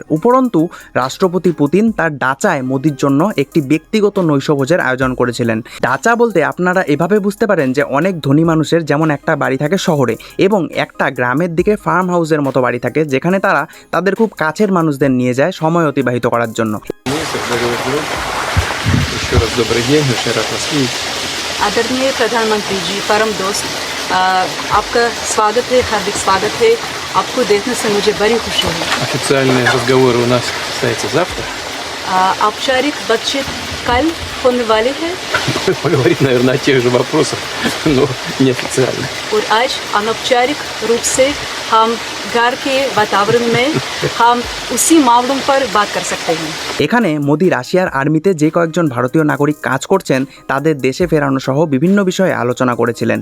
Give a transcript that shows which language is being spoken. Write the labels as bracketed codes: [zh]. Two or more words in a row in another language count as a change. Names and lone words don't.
[bn] উপরন্তু রাষ্ট্রপতি পুতিন তার ডাচায় মোদীর জন্য একটি ব্যক্তিগত নৈশভোজের আয়োজন করেছিলেন। ডাচা বলতে আপনারা এভাবে বুঝতে পারেন যে অনেক ধনী মানুষের যেমন একটা বাড়ি থাকে শহরে এবং একটা গ্রামের দিকে [en] farm house [bn] মতো বাড়ি থাকে, যেখানে তারা তাদের খুব কাছের মানুষদের নিয়ে যায় সময় অতিবাহিত করার জন্য। [hi] आदरणीय प्रधानमंत्री जी, परम दोस्त, आपका स्वागत है, हार्दिक स्वागत है। आपको देखने से मुझे बड़ी खुशी है। [ru] Официальный разговор у нас состоится завтра. [hi] औपचारिक बातचीत कल होने वाली है [ru] Поговорить, наверное, о тех же вопросах, но неофициально. [hi] और आज अनौपचारिक रूप से हम घर के वातावरण में हम उसी मामलों पर बात कर सकते हैं। [bn] এখানে মোদি রাশিয়ার আর্মিতে যে কয়েকজন ভারতীয় নাগরিক কাজ করছেন তাদের দেশে ফেরানো সহ বিভিন্ন বিষয়ে আলোচনা করেছিলেন।